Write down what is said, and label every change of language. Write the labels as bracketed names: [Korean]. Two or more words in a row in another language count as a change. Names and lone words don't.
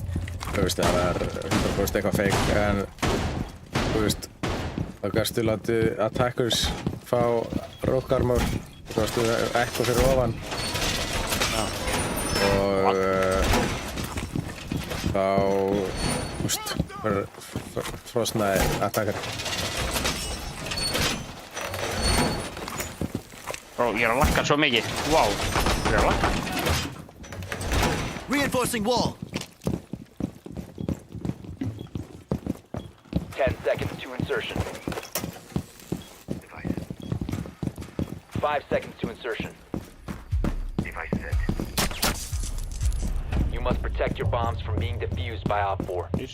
[Icelandic] þú veist, það var 100% eitthvað fake en þú veist, þá gastu látið attackers fá [English] rock armor [Icelandic] og svo gastu ekko fyrir ofan og þá, þú veist, frosnaði attacker. Bro, ég er að lakka svo mikið. Wow, ég er að lakka. [English] Reinforcing wall. 10 seconds to insertion. 5 seconds to insertion. You must protect your bombs from being defused by Op 4.